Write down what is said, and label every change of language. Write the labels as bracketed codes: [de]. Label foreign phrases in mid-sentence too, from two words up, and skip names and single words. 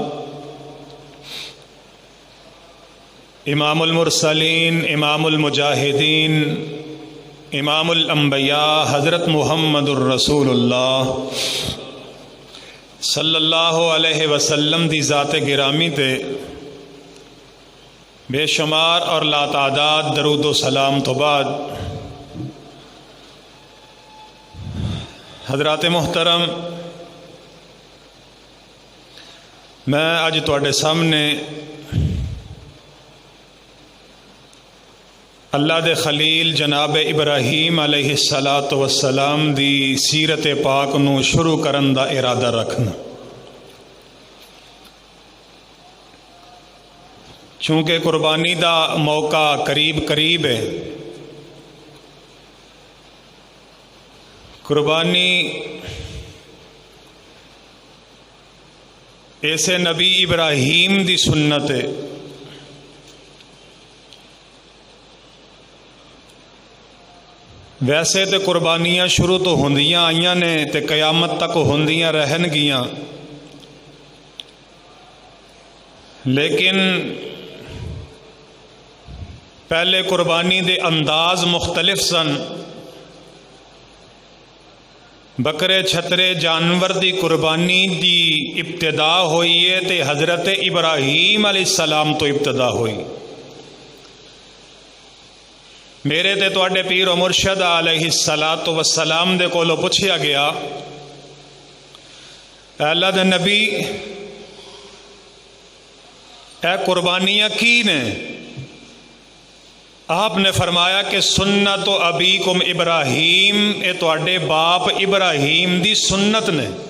[pa] امام المرسلین، امام المجاہدین، امام الانبیاء حضرت محمد الرسول اللہ [ar] صلی اللہ علیہ وسلم [pa] دی ذات گرامی تے بے شمار اور لا تعداد درود و سلام تو بعد، حضرات محترم، میں اج تواڈے سامنے اللہ دے خلیل جناب ابراہیم [ar] علیہ الصلاۃ والسلام [pa] دی سیرت پاک نو شروع کرن دا ارادہ رکھنا، چونکہ قربانی دا موقع قریب ہے۔ قربانی ایسے نبی ابراہیم دی سنت ہے۔ ویسے تو قربانیاں شروع تو ہوندیاں آئیاں نے تے قیامت تک ہوندیاں رہن گیاں، لیکن پہلے قربانی دے انداز مختلف سن۔ بکرے چھترے جانور دی قربانی دی ابتدا ہوئی ہے تے حضرت ابراہیم [ar] علیہ السلام [pa] تو ابتدا ہوئی۔ میرے تے تواڈے پیر و مرشد [ar] علیہ الصلاۃ والسلام [pa] دے کولو پوچھیا گیا، اے اللہ دے نبی، اے قربانیاں کی نے؟ آپ نے فرمایا کہ [ar] سنت و ابیکم ابراہیم، [pa] اے تواڈے باپ ابراہیم دی سنت نے۔